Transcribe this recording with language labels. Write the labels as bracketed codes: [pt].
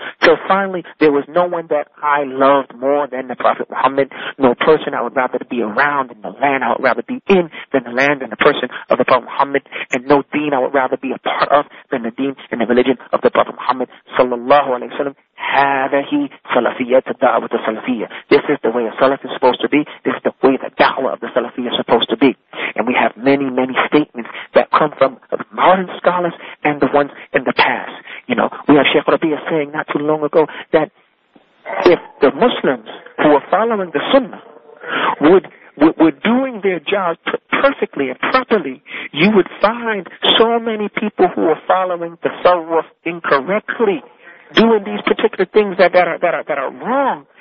[en] So finally, there was no one that I loved more than the Prophet Muhammad, no person I would rather be around in the land I would rather be in than the land and the person of the Prophet Muhammad, and no deen I would rather be a part of than the deen and the religion of the Prophet Muhammad sallallahu alayhi wa sallam. [ar] هذه صلافية الدعوة السلفية. [en] This is the way a Salaf is supposed to be. This is the way the da'wah of the Salafiyya is supposed to be. And we have many, many statements that come from modern scholars and the ones in the past. You know, we have Sheikh Rabi'a saying not too long ago that if the Muslims who are following the Sunnah were doing their jobs perfectly and properly, you would find so many people who are following the Tasawwuf incorrectly, doing these particular things that are wrong.